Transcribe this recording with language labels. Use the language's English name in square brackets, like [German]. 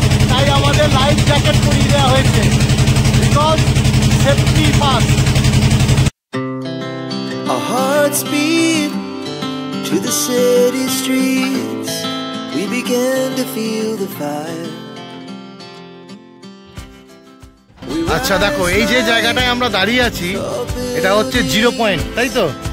[Bangla] তাই আমাদের life jacket পরিয়ে দেওয়া হয়েছে, [English] Because safety first. Our hearts beat to the city streets. We began to feel the fire. [Bangla] আচ্ছা দেখো, এই যে জায়গাটায় আমরা দাঁড়িয়ে আছি এটা হচ্ছে 0 পয়েন্ট, তাই তো?